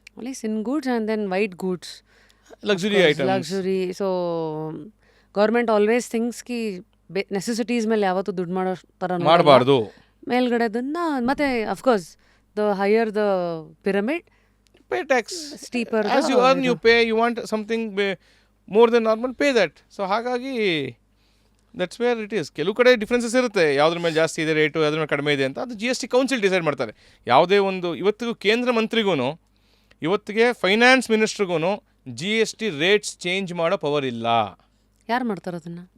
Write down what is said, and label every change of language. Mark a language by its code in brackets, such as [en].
[en] Only sin goods and then white goods, luxury items, luxury. [kn] So government always things Ki necessities ಮೇಲೆ ಯಾವತ್ತೂ ದುಡ್ಡು ಮಾಡೋ ಥರ ಮಾಡಬಾರ್ದು. ಮೇಲ್ಗಡೆದನ್ನು ಮತ್ತೆ [en] Of course the higher the pyramid, pay tax. Steeper. As you earn, you pay. You want something more than normal, pay that. [kn] So ಹಾಗಾಗಿ [en] That's where it is. [kn] ಕೆಲವು ಕಡೆ ಡಿಫ್ರೆನ್ಸಸ್ ಇರುತ್ತೆ, ಯಾವುದ್ರ ಮೇಲೆ ಜಾಸ್ತಿ ಇದೆ ರೇಟು, ಯಾವುದ್ರ ಮೇಲೆ ಕಡಿಮೆ ಇದೆ ಅಂತ. ಅದು GST ಕೌನ್ಸಿಲ್ ಡಿಸೈಡ್ ಮಾಡ್ತಾರೆ. ಯಾವುದೇ ಒಂದು ಇವತ್ತಿಗೂ ಕೇಂದ್ರ ಮಂತ್ರಿಗೂ, ಇವತ್ತಿಗೆ ಫೈನಾನ್ಸ್ ಮಿನಿಸ್ಟ್ರಿಗೂ GST ರೇಟ್ಸ್ ಚೇಂಜ್ ಮಾಡೋ ಪವರ್ ಇಲ್ಲ. ಯಾರು ಮಾಡ್ತಾರೆ ಅದನ್ನು?